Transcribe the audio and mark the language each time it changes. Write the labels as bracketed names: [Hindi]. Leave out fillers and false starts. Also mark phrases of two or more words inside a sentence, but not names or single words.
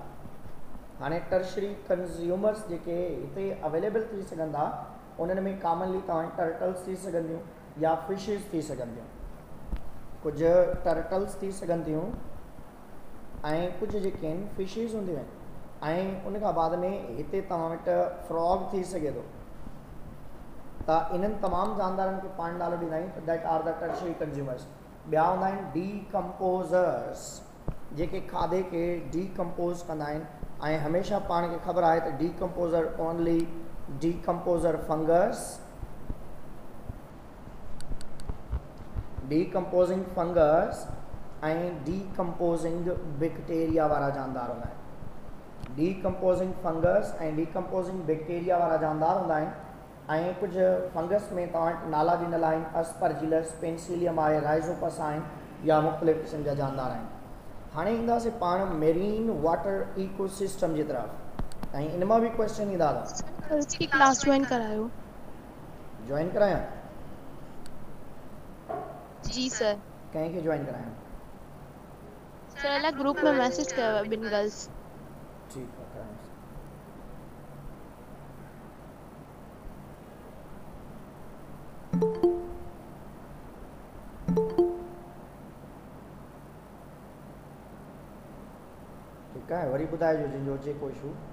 [Sindhi] हाणे [English] tertiary consumers [Sindhi] जेके हिते अवेलेबल थी सघनि था उन्हनि में कॉमनली तव्हां टर्टल्स थी सघंदियूं या फिशिस थी सघंदियूं। कुझु टर्टल्स थी सघनि थियूं ऐं कुझु जेके आहिनि फिशिस हूंदियूं आहिनि। ऐं उन खां बाद में हिते तव्हां वटि फ्रॉग थी सघे थो। त इन्हनि तमामु जानदारनि खे पाण नालो ॾींदा आहियूं, [English] that are the tertiary consumers. [Sindhi] ॿिया हूंदा आहिनि डीकम्पोज़र्स, जेके खाधे खे डीकम्पोज़ कंदा आहिनि। ऐं हमेशह पाण खे ख़बर आहे त [English] decomposer only decomposer fungus, decomposing fungus [Sindhi] ऐं [English] decomposing bacteria [Sindhi] वारा जानदार हूंदा आहिनि। [English] decomposing fungus [Sindhi] ऐं [English] decomposing bacteria [Sindhi] वारा जानदार हूंदा आहिनि ऐं कुझु फंगस में तव्हां वटि नाला ॾिनल आहिनि अस्परजिलस, पेंसिलियम आहे, राइज़ोपस आहिनि या मुख़्तलिफ़ क़िस्म जा जानदार आहिनि। हाणे ईंदासीं पाण [English] marine water ecosystem [Sindhi] जी तरफ़ ऐं इन मां बि क्वेश्चन ईंदा था। इसकी [English] class join [Sindhi] करायो। ज्वाइन करायां? जी सर। कंहिंखे ज्वाइन करायां? सर अलॻि ग्रुप में मैसेज कयो आहे ॿिनि गर्ल्स। ठीकु आहे, करायां। ठीकु आहे, वरी ॿुधाइजो जंहिंजो अचे को इशू।